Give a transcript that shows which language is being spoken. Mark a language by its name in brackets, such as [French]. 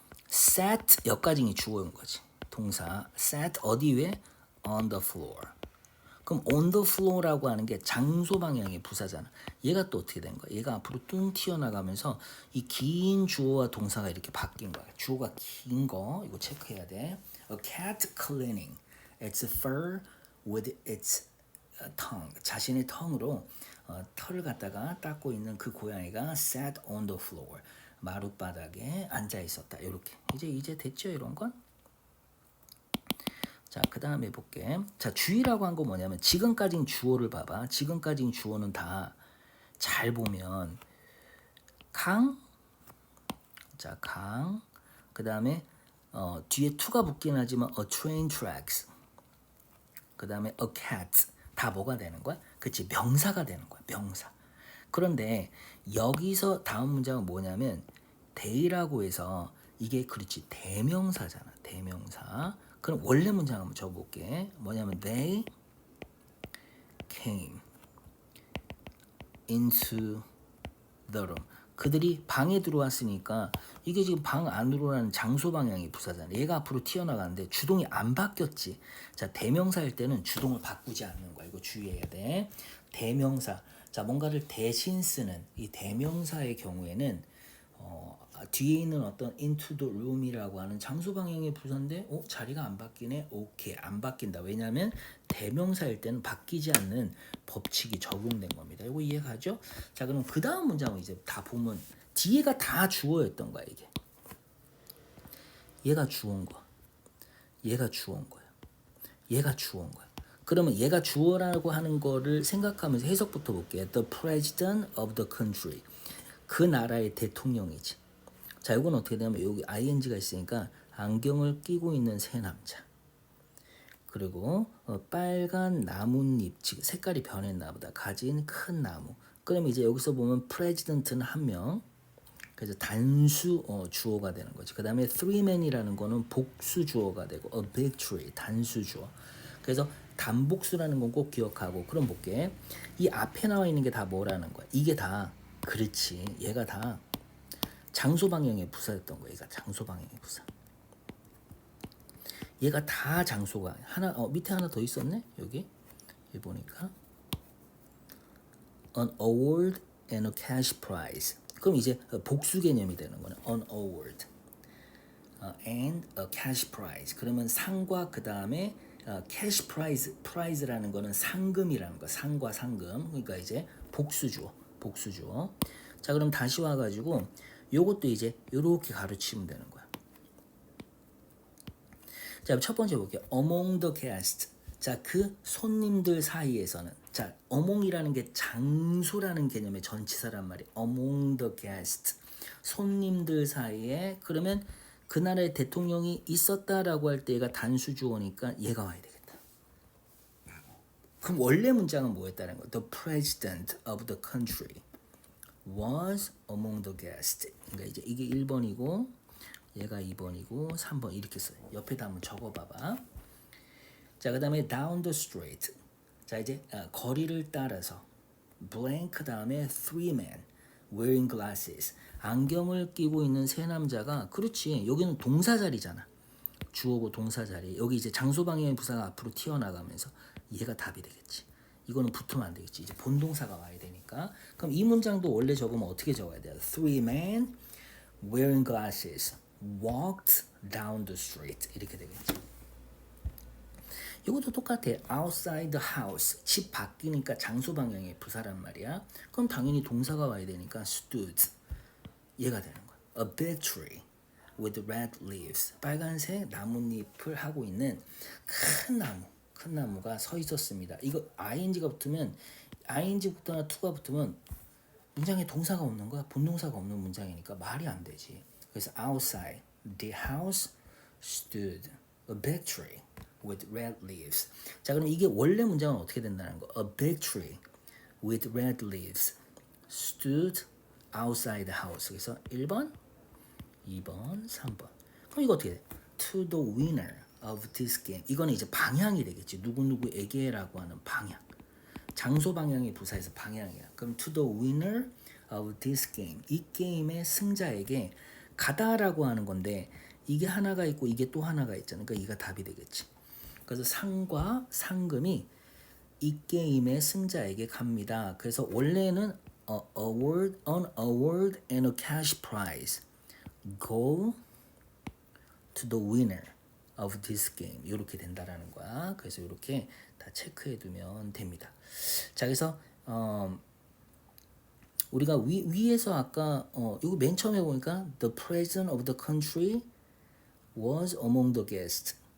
[Korean] sat 여기까지 주어인 거지. [English] 동사 sat [Korean] 어디 위에? [English] on the floor. [Korean] 그럼 [English] on the floor [Korean] 라고 하는 게 장소 방향의 부사잖아. 얘가 또 어떻게 된 거야? 얘가 앞으로 뚱 튀어나가면서 이 긴 주어와 동사가 이렇게 바뀐 거야. 주어가 긴 거 이거 체크해야 돼. [English] A cat cleaning its fur with its tongue. [Korean] 자신의 tongue으로 털을 갖다가 닦고 있는 그 고양이가 [English] sat on the floor. [Korean] 마룻바닥에 앉아 있었다. 이렇게 이제 됐죠 이런 건? 자, 그 다음에 볼게. 자, 주의라고 한 거 뭐냐면 지금까지는 주어를 봐봐. 지금까지는 주어는 다 잘 보면 강, 자, 강. 그 다음에 뒤에 to가 붙긴 하지만 [English] a train tracks. [Korean] 그 다음에 a cat. 다 뭐가 되는 거야? 그치, 명사가 되는 거야. 명사. 그런데 여기서 다음 문장은 뭐냐면 they라고 해서 이게 그렇지 대명사잖아. 대명사. 그럼 원래 문장 한번 적어볼게. 뭐냐면 [English] they came into the room. [Korean] 그들이 방에 들어왔으니까 이게 지금 방 안으로라는 장소 방향이 부사잖아. 얘가 앞으로 튀어나가는데 주동이 안 바뀌었지. 자, 대명사일 때는 주동을 바꾸지 않는 거야. 이거 주의해야 돼. 대명사. 자, 뭔가를 대신 쓰는 이 대명사의 경우에는 뒤에 있는 어떤 [English] into the room [Korean] 이라고 하는 장소 방향의 부사인데 자리가 안 바뀌네. 오케이, 안 바뀐다. 왜냐하면 대명사일 때는 바뀌지 않는 법칙이 적용된 겁니다. 이거 이해가죠? 자, 그럼 그 다음 문장은 이제 다 보면 뒤에가 다 주어였던 거야. 이게 얘가 주어인 거야. 얘가 주어인 거야. 얘가 주어인 거야. 그러면 얘가 주어라고 하는 거를 생각하면서 해석부터 볼게요. [English] The president of the country. [Korean] 그 나라의 대통령이지. 자, 이건 어떻게 되냐면 여기 ing가 있으니까 안경을 끼고 있는 새 남자. 그리고 빨간 나뭇잎, 지금 색깔이 변했나 보다. 가진 큰 나무. 그럼 이제 여기서 보면 president는 한 명. 그래서 단수 주어가 되는 거지. 그 다음에 [English] three men [Korean] 이라는 거는 복수 주어가 되고 [English] a big tree [Korean] 단수 주어. 그래서 단복수라는 건 꼭 기억하고. 그럼 볼게. 이 앞에 나와 있는 게 다 뭐라는 거야? 이게 다 그렇지. 얘가 다 장소 방향의 부사였던 거야. 얘가 장소 방향의 부사. 얘가 다 장소가 하나 밑에 하나 더 있었네. 여기 보니까 [English] an award and a cash prize. [Korean] 그럼 이제 복수 개념이 되는 거네. [English] an award and a cash prize. [Korean] 그러면 상과 그 다음에 cash prize라는 거는 상금이라는 거. 상과 상금. 그러니까 이제 복수주어. 복수주어. 자, 그럼 다시 와가지고 요것도 이제 요렇게 가르치면 되는 거야. 자, 첫 번째 볼게요. [English] Among the guests. [Korean] 자, 그 손님들 사이에서는. 자, among이라는 게 장소라는 개념의 전치사란 말이에요. [English] Among the guests. [Korean] 손님들 사이에. 그러면 그 나라의 대통령이 있었다라고 할 때 얘가 단수주어니까 얘가 와야 되겠다. 그럼 원래 문장은 뭐였다는 거야? [English] The president of the country was among the guests. [Korean] 그러니까 이제 이게 1번이고 얘가 2번이고 3번 이렇게 써요. 옆에다 한번 적어봐봐. 자, 그 다음에 [English] down the street. [Korean] 자, 이제 거리를 따라서 blank 다음에 [English] three men wearing glasses. [Korean] 안경을 끼고 있는 세 남자가 그렇지. 여기는 동사 자리잖아. 주어고 동사 자리. 여기 이제 장소 방향의 부사가 앞으로 튀어나가면서 얘가 답이 되겠지. 이거는 붙으면 안 되겠지. 이제 본동사가 와야 되니까. 그럼 이 문장도 원래 적으면 어떻게 적어야 돼요? [English] Three men wearing glasses walked down the street. [Korean] 이렇게 되겠지. 이것도 똑같아. [English] outside the house. [Korean] 집 바뀌니까 장소 방향의 부사란 말이야. 그럼 당연히 동사가 와야 되니까 stood. 얘가 되는 거야. [English] A big tree with red leaves. [Korean] 빨간색 나뭇잎을 하고 있는 큰 나무. 큰 나무가 서 있었습니다. 이거 ing가 붙으면 ing부터나 to가 붙으면 문장에 동사가 없는 거야. 본동사가 없는 문장이니까 말이 안 되지. [English] 그래서 outside the house stood a big tree with red leaves. [Korean] 자, 그럼 이게 원래 문장은 어떻게 된다는 거? [English] A big tree with red leaves stood outside the house. [Korean] 그래서 1번, 2번, 3번. 그럼 이거 어떻게 돼? [English] To the winner of this game. [Korean] 이거는 이제 방향이 되겠지. 누구누구에게라고 하는 방향. 장소 방향의 부사에서 방향이야. [English] 그럼 to the winner of this game. [Korean] 이 게임의 승자에게 가다라고 하는 건데 이게 하나가 있고 이게 또 하나가 있잖아. 그러니까 이가 답이 되겠지. 그래서 상과 상금이 이 게임의 승자에게 갑니다. 그래서 원래는 [English] an award and a cash prize go to the winner of this game. [Korean] 이렇게 된다라는 거야. 그래서 이렇게 다 체크해 두면 됩니다. 자, 그래서 우리가 위에서 아까 이거 맨 처음에 보니까 [English] the president of the country was among the guests.